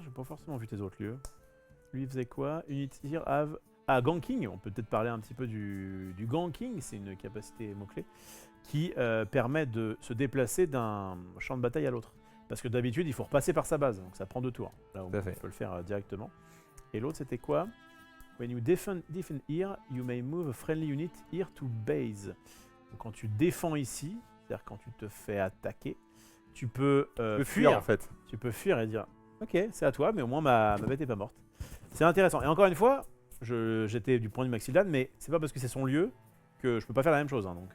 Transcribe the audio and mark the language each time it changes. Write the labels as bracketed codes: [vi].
[fr] J'ai pas forcément vu tes autres lieux. Lui, il faisait quoi? [en] Unity here have. [fr] Ah, ganking. On peut peut-être parler un petit peu du ganking. C'est une capacité mot-clé qui permet de se déplacer d'un champ de bataille à l'autre. Parce que d'habitude, il faut repasser par sa base. Donc ça prend 2 tours. Là, on peut le faire directement. Et l'autre, c'était quoi? [en] When you defend here, you may move a friendly unit here to base. [fr] Donc quand tu défends ici, c'est-à-dire quand tu te fais attaquer, tu peux fuir en fait. Tu peux fuir et dire ok, c'est à toi, mais au moins ma bête est pas morte. C'est intéressant. Et encore une fois, j'étais du point de vue Maxildan, mais c'est pas parce que c'est son lieu que je peux pas faire la même chose. Hein, donc